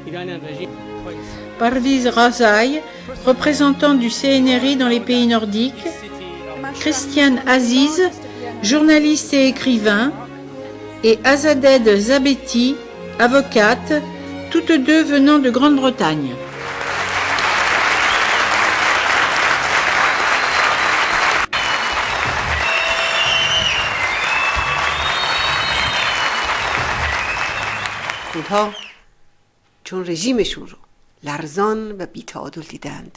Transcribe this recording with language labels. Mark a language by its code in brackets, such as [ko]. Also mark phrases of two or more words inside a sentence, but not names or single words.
[fr] Parviz Razai, représentant du CNRI dans les pays nordiques. Christiane Aziz, journaliste et écrivain. Et Azadeh Zabeti, avocate, toutes deux venant de Grande-Bretagne. [fa] اونها چون رژیمشون رو لرزان و بی‌تعادل دیدند